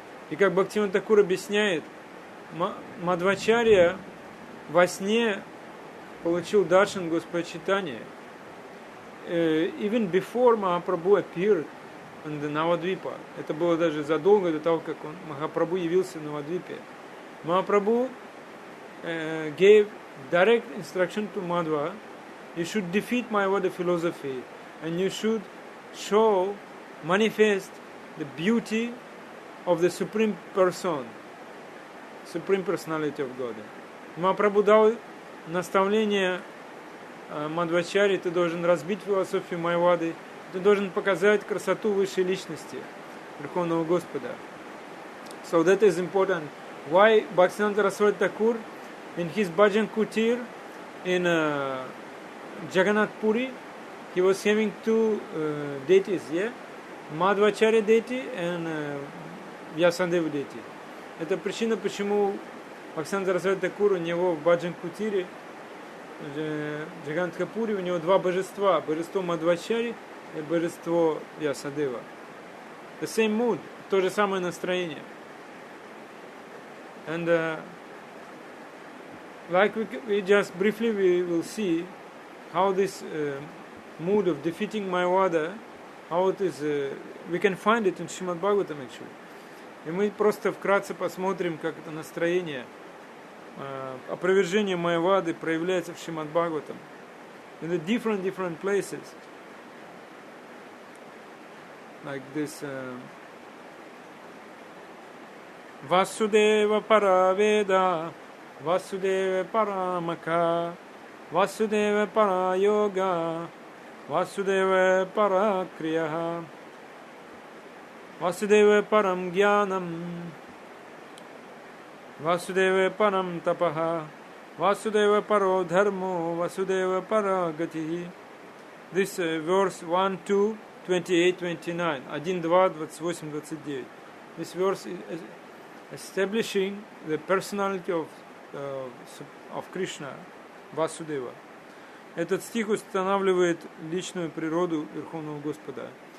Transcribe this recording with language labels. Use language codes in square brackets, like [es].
[ru] И как Бхактивинода Тхакур объясняет, Мадхвачарья во сне получил даршан Господа Чайтаньи, [en] even before Mahaprabhu appeared in the Navadvipa. [ru] Это было даже задолго до того, как Махапрабху явился в Навадвипе. [en] Mahaprabhu gave direct instruction to Madhva: you should defeat Mayavada philosophy and you should show, manifest the beauty of the Supreme Person, Supreme Personality of God. [ru] Махапрабху дал наставление Мадхвачарьи: ты должен разбить философию Майявады, ты должен показать красоту высшей личности Верховного Господа. [en] So that is important. Why Bhaktisiddhanta Saraswati Thakur in his Bhajan Kutir in Jagannath Puri, he was having two deities, yeah? Madhvacharya deity and Vyasadeva deity. [ru] Это причина, почему Бхактисиддханта Сарасвати Тхакур у него в Баджан Кутире, Джаганатха Пури, у него два божества: божество Мадхвачарьи и божество Вясадева. [en] The same mood, [ru] то же самое настроение. [en] And like we just briefly we will see how this mood of defeating Mayavada, how it is, we can find it in Srimad Bhagavatam actually. [ru] И мы просто вкратце посмотрим, как это настроение, опровержение Майявады проявляется в Шримад Бхагаватам. [en] In the different places. Like this [sa] Vasudeva Paraveda, Vasudeva Paramaka, Vasudeva Parayoga, Vasudeva Parakriyaha, Vasudeva Param Jnanam, Vasudeva Param Tapaha, Vasudeva Paro Dharmo, Vasudeva Paragati. [en] This verse 1, 2, 28, 29. 1, 2, 28, 29. This verse is establishing the personality of Krishna, Vasudeva. [ru] Этот стих устанавливает личную природу Верховного Господа.